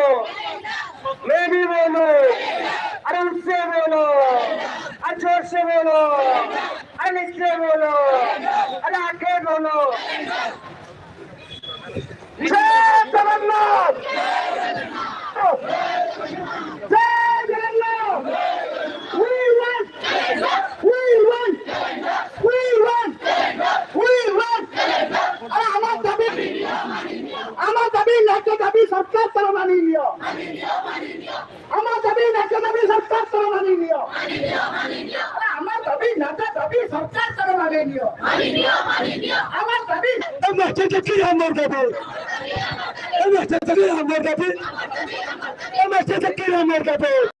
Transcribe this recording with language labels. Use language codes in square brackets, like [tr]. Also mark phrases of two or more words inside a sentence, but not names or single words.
[hi] मैं भी बोलो, अरे उससे बोलो, जोर से बोलो, अरे नीचे बोलो, अरे आगे बोलो। जय जगन्नाथ, जय जगन्नाथ। [en] We want, we want, we want, we want। [bn] अरे আমার দাবি ন্যায্য দাবি সরকার তারা মানিয়ে নিও। আমার দাবি ন্যায্য দাবি সরকার তারা মানিয়ে নিও। আমার দাবি ন্যায্য দাবি সরকার তারা মানিয়ে নিও। আমার দাবি কি আমার দাবি, আমার দাবি, আমার দাবি, আমার দাবি।